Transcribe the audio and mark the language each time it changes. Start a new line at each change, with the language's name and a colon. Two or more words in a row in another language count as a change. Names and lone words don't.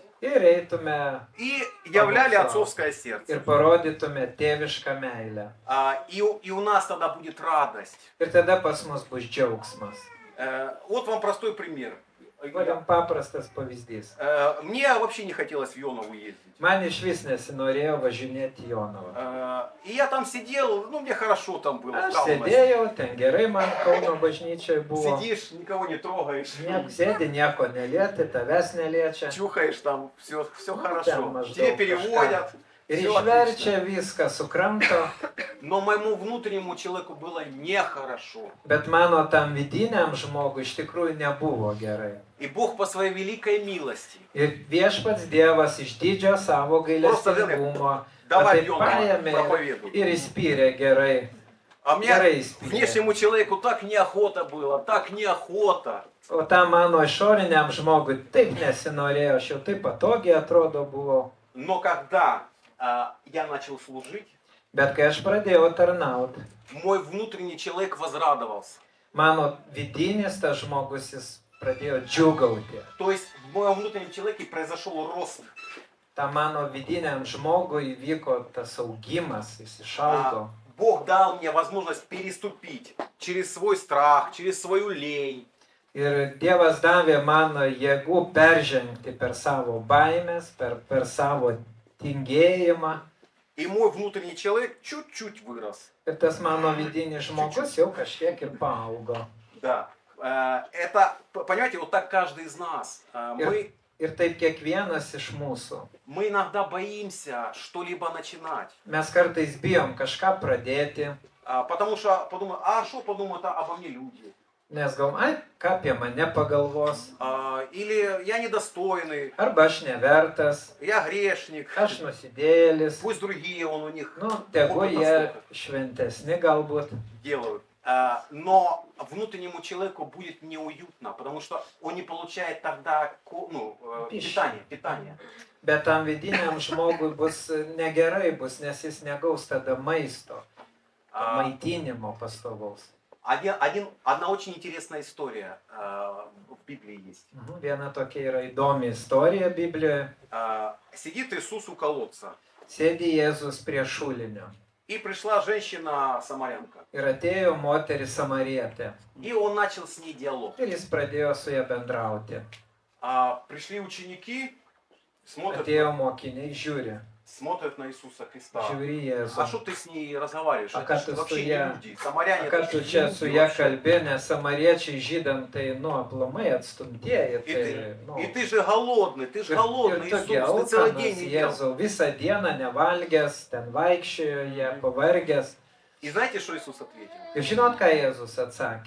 Lithuanian: ir eitume
Russian: И являли отцовское сердце.
Lithuanian: ir parodytume tėvišką meilę.
Russian: И у нас тогда будет радость.
Lithuanian: Ir tada pas mus bus džiaugsmas.
Russian: Вот вам простой пример.
Lithuanian: Vadam paprastas pavyzdys.
Russian: Мне вообще не хотелось в Йонову ездить.
Lithuanian: Man iš vis nesinorėjo važinėti į Jonavą.
Russian: И я там сидел, ну мне хорошо там было.
Lithuanian: Aš
Russian: в
Lithuanian: Kaunas. sėdėjau, ten gerai man Kauno bažnyčiai buvo.
Russian: Сидишь, никого не трогаешь.
Lithuanian: Sėdi, nieko nelieti, tavęs neliečia.
Russian: Чухаешь там, все Ну, хорошо. там, может, Тебе да, переводят.
Lithuanian: Ir
Russian: всё
Lithuanian: išverčia
Russian: отлично.
Lithuanian: viską, sukramto,
Russian: Но моему внутреннему человеку было нехорошо.
Lithuanian: bet mano tam vidiniam žmogui iš tikrųjų nebuvo gerai.
Russian: И Бог по своей великой милости.
Lithuanian: Ir viešpats Dievas iš didžio savo gailestingumo
Russian: Давай
Lithuanian: taip
Russian: Йона
Lithuanian: paėmė
Russian: проповедуй.
Lithuanian: ir įspyrė gerai.
Russian: А мне
Lithuanian: Gerai įspyrė.
Russian: внешнему человеку так неохота было, так неохота.
Lithuanian: O tam mano išoriniam žmogui taip nesinorėjo, aš jau taip patogiai atrodo buvau.
Russian: Но когда я начал служить,
Lithuanian: Bet kai aš pradėjau tarnauti,
Russian: мой внутренний человек возрадовался.
Lithuanian: mano vidinis tas žmogus jis pradėjo džiūgauti.
Russian: То есть в моем внутреннем человеке произошел рост.
Lithuanian: Ta mano vidiniam žmogui įvyko tas augimas, jis išaugo.
Russian: Бог дал мне возможность переступить через свой страх, через свою лень.
Lithuanian: Ir Dievas davė man jėgų peržengti per savo baimės, per savo tingėjimą.
Russian: И мой внутренний человек чуть-чуть вырос.
Lithuanian: Ir tas mano vidinis žmogus jau kažkiek ir paaugo.
Russian: Да. Это, понимаете, вот так каждый из нас.
Lithuanian: Ir taip kiekvienas iš mūsų.
Russian: Мы иногда боимся что-либо начинать.
Lithuanian: Mes kartais bijom kažką pradėti,
Russian: Потому что подумаю, а что подумают обо мне люди?
Lithuanian: nes galvom, ai, ką apie mane pagalvos.
Russian: Или я недостойный,
Lithuanian: Arba aš nevertas,
Russian: я грешник.
Lithuanian: aš nusidėlis.
Russian: Пусть другие у них
Lithuanian: Nu, tegu
Russian: опыт
Lithuanian: jie
Russian: настолько
Lithuanian: šventesni galbūt.
Russian: делают. Но внутреннему человеку будет неуютно, потому что он не получает тогда питание.
Lithuanian: Bet tam vidiniam žmogui bus negerai bus, nes jis negaus tada maisto, maitinimo pastovaus.
Russian: Одна очень интересная история в Библии есть.
Lithuanian: Viena tokia yra įdomi istorija Biblijoje.
Russian: Сидит Иисус у колодца,
Lithuanian: Sėdi Jėzus prie šulinio.
Russian: и пришла женщина-самарянка,
Lithuanian: Ir atėjo moteris samarietė.
Russian: и он начал с ней диалог.
Lithuanian: Ir jis pradėjo su ja bendrauti.
Russian: Пришли ученики,
Lithuanian: Atėjo mokiniai,
Russian: смотрят на Иисуса Христа.
Lithuanian: žiūri Jėzų.
Russian: А что ты с ней разговариваешь? А Это как ж ты вообще не стоя- люди. Самаряне
Lithuanian: Ką
Russian: это
Lithuanian: tu
Russian: ж
Lithuanian: čia
Russian: люди
Lithuanian: su ja
Russian: вообще.
Lithuanian: kalbi, nes samariečiai žydam tai, aplamai atstumtieji. Tai,
Russian: И ты же голодный, ты же
Lithuanian: Ir
Russian: голодный,
Lithuanian: tokie
Russian: Иисус, ты целый день
Lithuanian: alkanas
Russian: не ел.
Lithuanian: Jėzau, visą dieną nevalgęs, ten vaikščiojo jie, pavargęs.
Russian: И знаете, что Иисус ответил?
Lithuanian: Ir žinot, ką Jėzus atsakė?